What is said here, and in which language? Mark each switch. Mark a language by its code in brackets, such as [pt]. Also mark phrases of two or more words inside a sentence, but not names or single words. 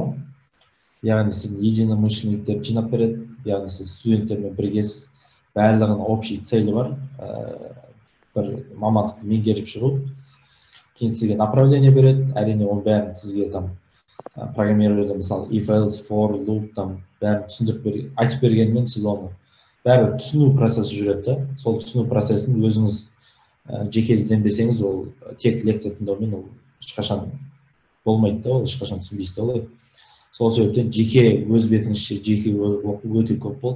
[kk] Яғни сіздің единомышленниктерді жинап береді, яғни сіз студенттермен біргесіз, барлығының [ru] общий цели [kk] бар, бір мамандықты меңгеріп шығу. Кейін сізге направление береді, әрине оның бәрін сізге [ru] там программирование, [kk] мысалы [en] if else, for, loop, [kk] там бәрін түсіндіріп айтып бергенмен сіз оны бәрі түсіну процесі жүреді. Сол түсіну процесін өзіңіз жеке ізденбесеңіз, ол тек лекция тыңдаумен ол ешқашан болмайды да, ол ешқашан түсінбейсіз да олай. Сол себептен жеке өз бетіңізше жеке оқу өте көп болды.